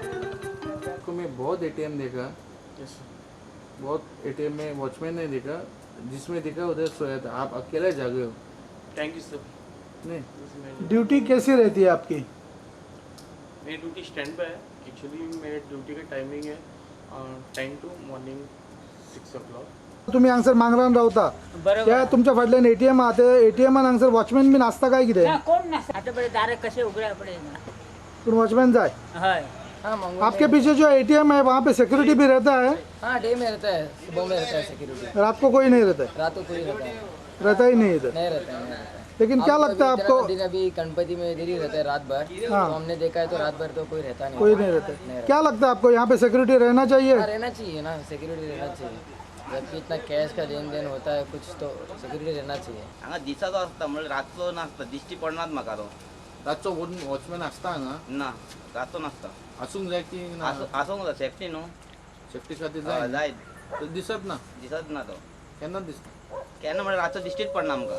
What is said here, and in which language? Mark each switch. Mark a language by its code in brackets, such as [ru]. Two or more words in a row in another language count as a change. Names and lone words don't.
[hi] को मैं बहुत एटीएम देखा, बहुत एटीएम में वॉचमैन नहीं देखा, जिसमें देखा उधर सोया था। आप अकेले जागे हो? [en] thank you sir. [hi] नहीं, ड्यूटी कैसी रहती है आपकी? मेरी ड्यूटी स्टैंड पे है। एक्चुअली मेरे ड्यूटी का टाइमिंग है [en] 10 to morning 6 o'clock. [kok] तुम्ही हांगसर मांगरान रावता त्या तुमच्या फाटल्यान एटीएम आहा ते एटीएमान हांगसर वॉचमॅन बीन आसता काय कितें? ना कोण ना आता बरे दारे कसे उघड्या पडे पण वॉचमैन जाय। हय [hi] हाँ मंगल आपके पीछे जो एटीएम है वहाँ पे सिक्योरिटी भी रहता है? हाँ डे में रहता है, सुबह में रहता है सिक्योरिटी, रात को कोई नहीं रहता है? रात को कोई रहता है, रहता ही नहीं इधर। नहीं रहता है। लेकिन क्या लगता है आपको? दिन अभी गणपति में देरी रहता है रात भर, तो हाँ। हमने देखा है तो रात भर तो कोई रहता नहीं। कोई नहीं रहता है। क्या लगता है आपको यहाँ पे सिक्योरिटी रहना चाहिए? हाँ, रहना चाहिए ना, सिक्योरिटी रहना चाहिए। जबकि इतना कैश का लेन देन होता है कुछ, तो सिक्योरिटी रहना चाहिए। [kok] हांगा दिसाचो आसता म्हणजे रातचो नासता, दिश्टी पडनात म्हाका तो रातचो वॉचमॅन असता हांगा? ना, रातचो नासता। असूंक जाय की ना? आसूंक जाय, सेफ्टी न्हू। सेफ्टी खातीर हय, जाय जाय तो दिसत ना, दिसत ना तो केन्ना दिसता? केन्ना म्हणजे रातचो दिश्टीच पडना आमकां।